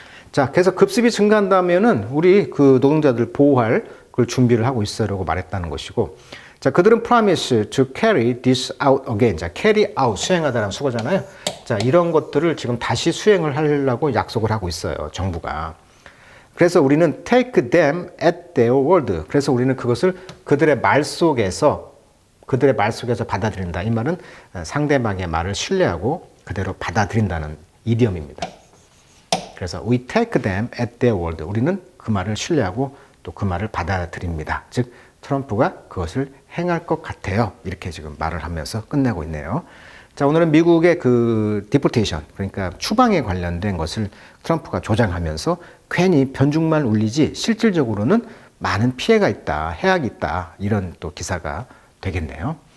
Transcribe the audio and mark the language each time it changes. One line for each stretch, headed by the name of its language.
Korean: 자, 그래서 급습이 증가한다면은 우리 그 노동자들 보호할 그걸 준비를 하고 있어라고 말했다는 것이고, 자, 그들은
English: promise to carry this out again.
Korean: 자,
English: carry out
Korean: 수행하다라는 수거잖아요. 자, 이런 것들을 지금 다시 수행을 하려고 약속을 하고 있어요, 정부가. 그래서 우리는
English: take them at their word.
Korean: 그래서 우리는 그것을 그들의 말 속에서 받아들인다. 이 말은 상대방의 말을 신뢰하고 그대로 받아들인다는 이디엄입니다. 그래서
English: we take them at their word.
Korean: 우리는 그 말을 신뢰하고 또 그 말을 받아들입니다. 즉 트럼프가 그것을 행할 것 같아요. 이렇게 지금 말을 하면서 끝내고 있네요. 자, 오늘은 미국의 그 디포테이션, 그러니까 추방에 관련된 것을 트럼프가 조장하면서 괜히 변죽만 울리지 실질적으로는 많은 피해가 있다, 해악이 있다, 이런 또 기사가 되겠네요.